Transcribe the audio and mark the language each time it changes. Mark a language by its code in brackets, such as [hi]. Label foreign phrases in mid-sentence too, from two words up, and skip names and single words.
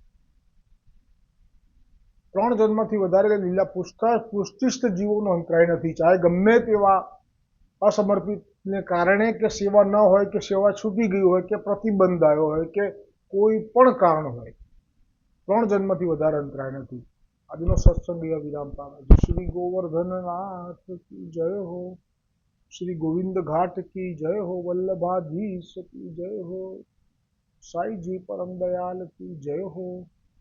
[gu] 3 જન્મથી વધારે લીલા પુષ્ટિસ્થ જીવોનો અંતરાય નથી, ચાહે ગમે તેવા અસમર્પિતને કારણે કે સેવા ન હોય કે સેવા છૂટી ગઈ હોય કે પ્રતિબંધ આવ્યો હોય કે કોઈ પણ કારણ હોય, 3 જન્મથી વધારે અંતરાય નથી. આજનો સત્સંગ વિરામ પામે. [hi] श्री गोवर्धननाथ की जय हो, श्री गोविंद घाट की जय हो, वल्लभाधीश की जय हो, साई जी परम दयाल की जय हो.